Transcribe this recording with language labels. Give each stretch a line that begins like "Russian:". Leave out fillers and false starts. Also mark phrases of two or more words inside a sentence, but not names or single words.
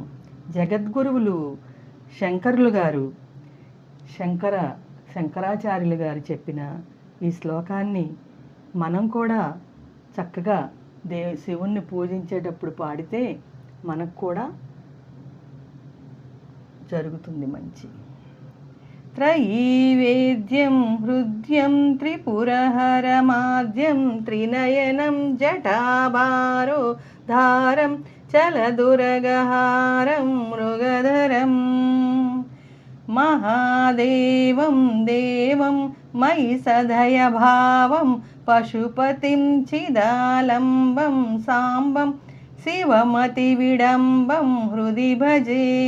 Telugu: జగద్గురువులు శంకరాచార్యులు గారు చెప్పిన ఈ శ్లోకాన్ని మనం కూడా చక్కగా శివుణ్ణి పూజించేటప్పుడు పాడితే మనకు కూడా జరుగుతుంది మంచి.
Sanskrit: त्रयीवेद्यं हृद्यं त्रिपुरहरमाद्यं त्रिनयनं जटाभारोधारं चलदुरगहारं मृगधरं महादेवं देवं मयि सदयभावं पशुपतिं चिदालम्बं साम्बं शिवमतिविडम्बं हृदि भजे।